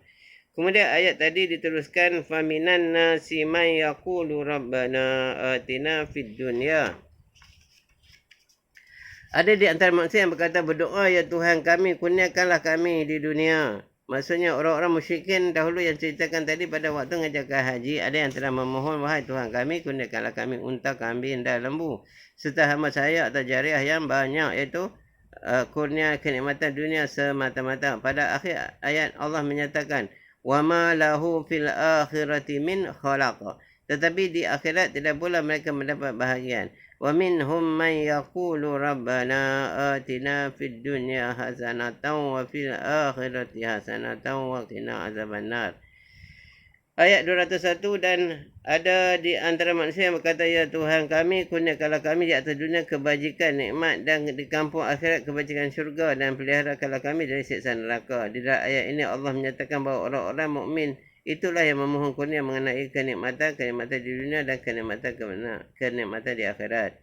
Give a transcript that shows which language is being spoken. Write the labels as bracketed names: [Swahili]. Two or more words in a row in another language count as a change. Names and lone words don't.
[Malay] Kemudian ayat tadi diteruskan, [Arabic] فمن الناس من يقول ربنا آتنا في الدنيا. [Malay] Ada di antara manusia yang berkata, berdoa ya Tuhan kami, kurniakanlah kami di dunia. Maksudnya orang-orang musyrikin dahulu yang ceritakan tadi, pada waktu mengerjakan haji, ada yang telah memohon, wahai Tuhan kami, kurniakanlah kami unta, kambing dan lembu, serta hamba saya atau jariah yang banyak, iaitu kurnia kenikmatan dunia semata-mata. Pada akhir ayat Allah menyatakan, [Arabic] وما له في الآخرة من خلاق. [Malay] Tetapi di akhirat tidak pula mereka mendapat bahagian. [Arabic] ومنهم من يقول ربنا آتنا في الدنيا حسنة وفي الآخرة حسنة وقنا عذاب النار. [Malay] Ayat 201, dan ada di antara manusia yang berkata, ya Tuhan kami, kurniakanlah kami di atas dunia kebajikan, nikmat, dan di kampung akhirat kebajikan syurga, dan peliharakanlah kami dari siksa neraka. Di dalam ayat ini Allah menyatakan bahawa orang-orang mukmin itulah yang memohon kurnia mengenai kenikmatan di dunia dan kenikmatan di akhirat.